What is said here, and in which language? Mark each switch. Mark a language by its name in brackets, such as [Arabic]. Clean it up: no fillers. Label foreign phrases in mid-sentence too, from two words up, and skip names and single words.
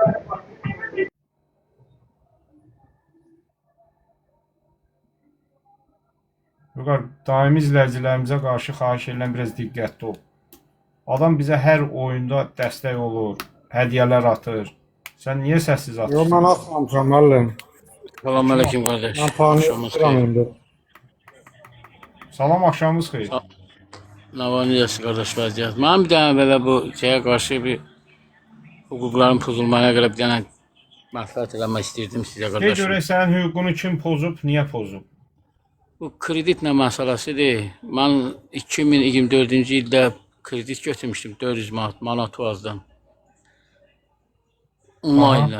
[Azerbaijani] Vüqar, daimi izləyicilərimizə qarşı xahiş edirəm biraz diqqətli ol. Adam bizə hər oyunda dəstək olur, hədiyyələr atır. Sən niyə səssiz Yox, atırsan? mən atmamışam müəllim. [Turkish] Selamünaleyküm kardeş. [Azerbaijani] Mən puanı [Turkish] Akşamınız [Azerbaijani] yoxduram xeyir. indi. Salam, axşamınız xeyir. [Turkish] Ne var ne diyorsun kardeş vaziyet? Ben bir tane böyle bu şeye karşı bir hukukların pozulmaya göre bir tane [Azerbaijani] məsləhət eləmək istirdim sizə [Turkish] Ne [Azerbaijani] qardaşım. görək sənin hüququnu kim pozub, niyə pozub? Bu kredit nə məsələsidir? Mən 2024-cü ildə kredit götürmüşdüm 400 manat Tuazdan. Online'dan.